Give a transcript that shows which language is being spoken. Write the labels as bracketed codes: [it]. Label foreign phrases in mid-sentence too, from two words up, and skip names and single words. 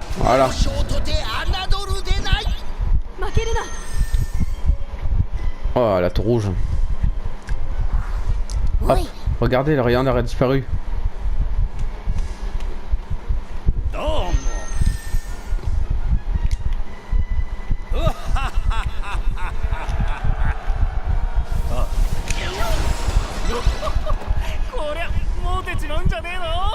[fr] Voilà. [ja] 交渉とて侮るでない。負けるな。 [fr] Oh, la tour rouge. Hop, regardez, le rayon a disparu. [ja] どうも。こりゃもうてちまうんじゃねえの。